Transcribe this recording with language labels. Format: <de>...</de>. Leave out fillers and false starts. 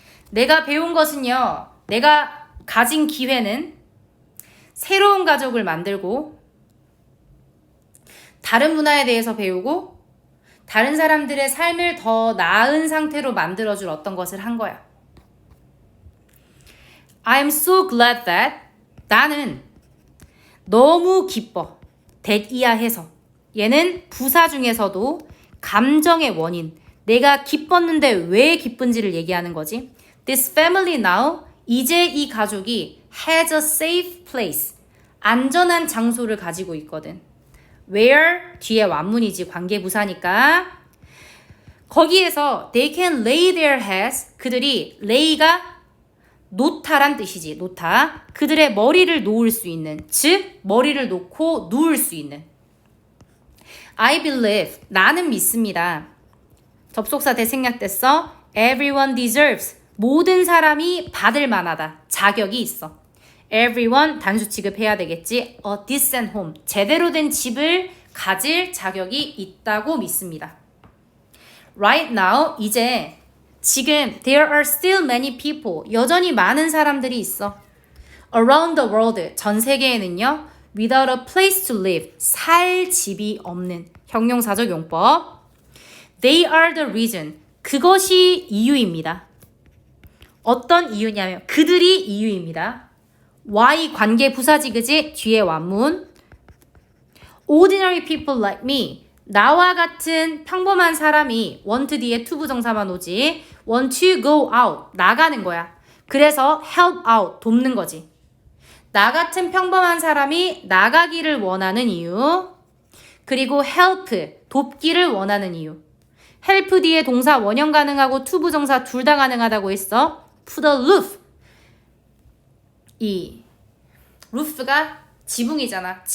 <ko>내가 배운 것은요. 내가 가진 기회는 새로운 가족을 만들고 다른 문화에 대해서 배우고 다른 사람들의 삶을 더 나은 상태로 만들어줄 어떤 것을 한 거야.</ko> <en>I'm so glad that,</en> <ko>나는 너무 기뻐. that이야 해서. 얘는 부사 중에서도 감정의 원인. 내가 기뻤는데 왜 기쁜지를 얘기하는 거지.</ko> <en>This family now,</en> <ko>이제 이 가족이</ko> <en>has a safe place.</en> <ko>안전한 장소를 가지고 있거든.</ko> <en>Where,</en> <ko>뒤에 완문이지 관계부사니까. 거기에서</ko> <en>they can lay their heads,</en> <ko>그들이 lay가 놓다란 뜻이지. 놓다. 그들의 머리를 놓을 수 있는, 즉 머리를 놓고 누울 수 있는.</ko> <en>I believe,</en> <ko>나는 믿습니다. 접속사 대생략됐어.</ko> <en>Everyone deserves,</en> <ko>모든 사람이 받을 만하다. 자격이 있어. Everyone 단수 취급해야 되겠지.</ko> <en>A decent home,</en> <ko>제대로 된 집을 가질 자격이 있다고 믿습니다.</ko> <en>Right now,</en> <ko>이제 지금</ko> <en>there are still many people,</en> <ko>여전히 많은 사람들이 있어.</ko> <en>Around the world,</en> <ko>전 세계에는요.</ko> <en>Without a place to live,</en> <ko>살 집이 없는. 형용사적 용법.</ko> <en>They are the reason,</en> <ko>그것이 이유입니다. 어떤 이유냐면 그들이 이유입니다. why 관계 부사지 그지? 뒤에 완문.</ko> <en>Ordinary people like me,</en> <ko>나와 같은 평범한 사람이 want 뒤에 to 부정사만 오지.</ko> <en>want to go out,</en> <ko>나가는 거야. 그래서 help out, 돕는 거지. 나 같은 평범한 사람이 나가기를 원하는 이유. 그리고 help, 돕기를 원하는 이유. help 뒤에 동사 원형 가능하고 to 부정사 둘 다 가능하다고 했어.</ko> <en>put a roof,</en> <ko>이 roof가 지붕이잖아.</ko>